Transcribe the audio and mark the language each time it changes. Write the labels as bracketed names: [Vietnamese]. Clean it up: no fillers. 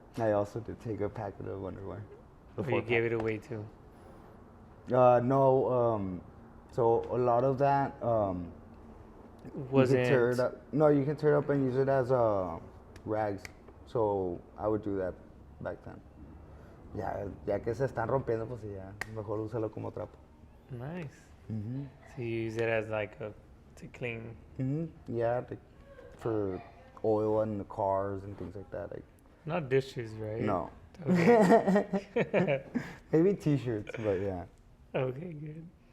[English] I also did take a packet of underwear. Or you gave it away too. No. So a lot of that. Wasn't. You can tear it up. No, you can tear it up and use it as rags. So I would do that back then. [Spanish] Ya que se están rompiendo, pues ya, mejor úsalo como trapo. [English] Nice. So you use it as like to clean. Yeah, like for oil in the cars and things like that. Like, Not dishes, right? no. Okay. Maybe T-shirts, but yeah. Okay, good.